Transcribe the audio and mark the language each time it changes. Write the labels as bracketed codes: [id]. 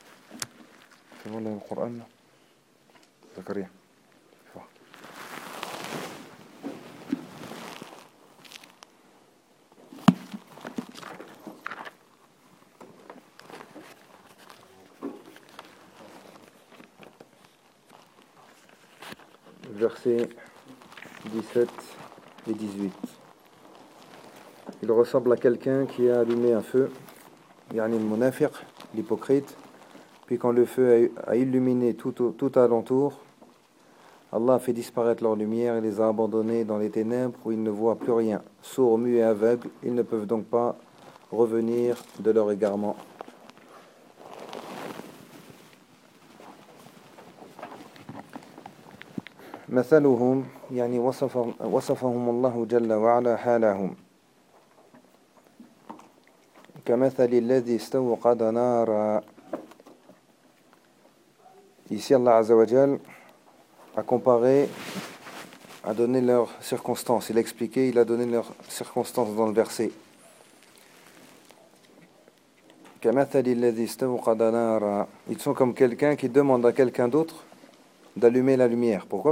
[ar] في القرآن ذكريا [fr] versets 17 et 18. Il ressemble à quelqu'un qui a allumé un feu, yani le munafiq, l'hypocrite, puis quand le feu a illuminé tout alentour, Allah a fait disparaître leur lumière et les a abandonnés dans les ténèbres où ils ne voient plus rien. Sourds, muets et aveugles, ils ne peuvent donc pas revenir de leur égarement. [ar] مثلهم يعني وصفهم الله جل وعلا حالهم كمثل الذي استوقد نارا. [fr] Ici Allah عز وجل a comparé, a donné leurs circonstances. Il a expliqué, il a donné leurs circonstances dans le verset. [ar] كمثل الذي استوقد نارا. [fr] Ils sont comme quelqu'un qui demande à quelqu'un d'autre d'allumer la lumière. Pourquoi?